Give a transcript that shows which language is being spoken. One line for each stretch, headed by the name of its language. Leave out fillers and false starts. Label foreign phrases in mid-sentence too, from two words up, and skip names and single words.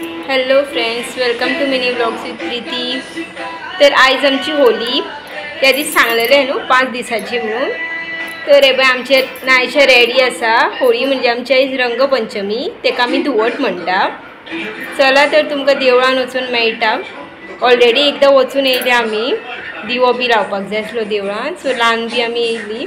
English: Hello friends, welcome to Mini Vlogs with Preeti.
Konkani: तर आज आमची होली त्या दीस सांगलेले न्हू 5 दिसाची म्हणून। तर हे आमचे नायचे रेडी आसा। होळी म्हणजे आमची आयज रंगपंचमी, तेका आमी धुवट म्हणटा। चला तर तुमकां देवळान वचून मेळटा। ऑलरेडी एकदा वचून येयले आमी, दिवो बी लावपाक जाय आसलो देवळान, सो ल्हान बी आमी येयली।